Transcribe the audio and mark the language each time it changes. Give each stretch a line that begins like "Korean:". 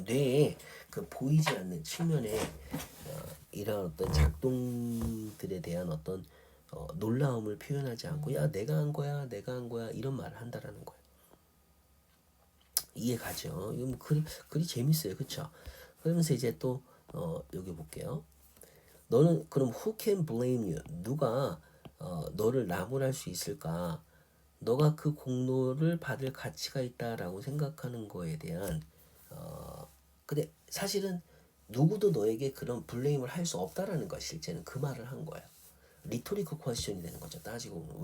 Korean: 뇌에 그 보이지 않는 측면에 이런 어떤 작동들에 대한 어떤 놀라움을 표현하지 않고 야 내가 한 거야 이런 말을 한다라는 거예요. 이해 가죠? 이거 뭐 글이 재밌어요, 그렇죠? 그러면서 이제 또 여기 볼게요. 너는 그럼
English: who can blame you?
Korean: 누가 너를 나무랄 수 있을까? 너가 그 공로를 받을 가치가 있다라고 생각하는 거에 대한 근데 사실은 누구도 너에게 그런 블레임을 할 수 없다라는 거야. 실제는 그 말을 한 거야. 리토리컬 퀘스천이 되는 거죠. 따지고 보면.